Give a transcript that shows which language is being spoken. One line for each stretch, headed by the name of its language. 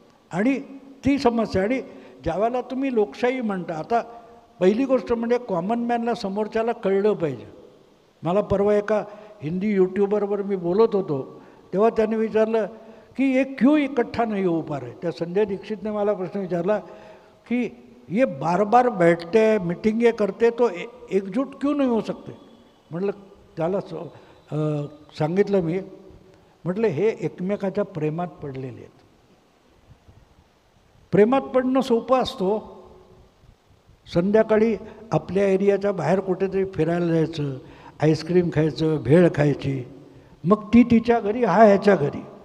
Marathi: आणि ती समस्या. आणि ज्यावेळेला तुम्ही लोकशाही म्हणता, आता पहिली गोष्ट म्हणजे कॉमन मॅनला समोरच्याला कळलं पाहिजे. मला परवा एका हिंदी यूट्यूबरवर मी बोलत होतो तेव्हा त्याने विचारलं कि
Hindi: ये क्यों इकट्ठा नहीं हो पा रहे.
Marathi: त्या संजय दीक्षितने मला प्रश्न विचारला कि
Hindi: ये बार बार बैठते हैं, मीटिंगें करते, तो एकजूट क्यों नहीं हो सकते.
Marathi: म्हटलं त्याला सांगितलं मी, म्हटलं हे एकमेकाच्या प्रेमात पडलेले आहेत. प्रेमात पडणं सोपं असतो. संध्याकाळी आपल्या एरियाच्या बाहेर कुठेतरी फिरायला जायचं, आईस्क्रीम खायचं, भेळ खायची, मग ती तिच्या घरी, हा ह्याच्या घरी.